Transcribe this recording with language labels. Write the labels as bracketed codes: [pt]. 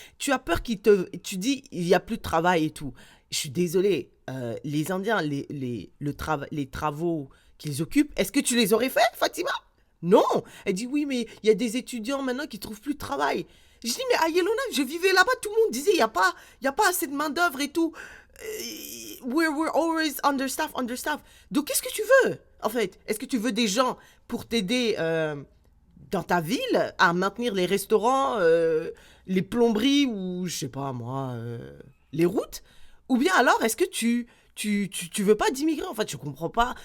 [fr] Tu as peur tu dis il y a plus de travail et tout. Je suis désolée, les Indiens, les travaux qu'ils occupent, est-ce que tu les aurais fait, Fatima? Non. Elle dit oui, mais il y a des étudiants maintenant qui trouvent plus de travail. Je dis mais à Yellowknife, je vivais là-bas, tout le monde disait il y a pas assez de main d'œuvre et tout. [en] We're always understaffed. [fr] Donc qu'est-ce que tu veux en fait? Est-ce que tu veux des gens pour t'aider dans ta ville à maintenir les restaurants, les plomberies ou je sais pas moi, les routes? Ou bien alors est-ce que tu veux pas d'immigrer, en fait, je comprends pas.